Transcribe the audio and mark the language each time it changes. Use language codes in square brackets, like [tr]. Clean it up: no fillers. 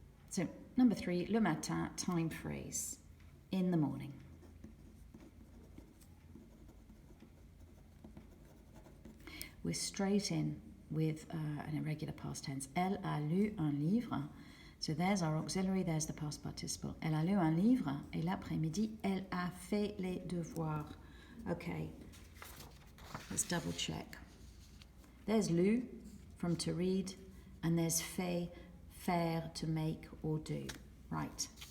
[en] So number 3, [fr] le matin, [en] time phrase, in the morning. We're straight in with an irregular past tense. [fr] Elle a lu un livre. [en] So there's our auxiliary, there's the past participle. [fr] Elle a lu un livre, et l'après-midi, elle a fait les devoirs. [en] Okay, let's double check. There's lu, from to read, and there's fait, faire, to make or do. Right.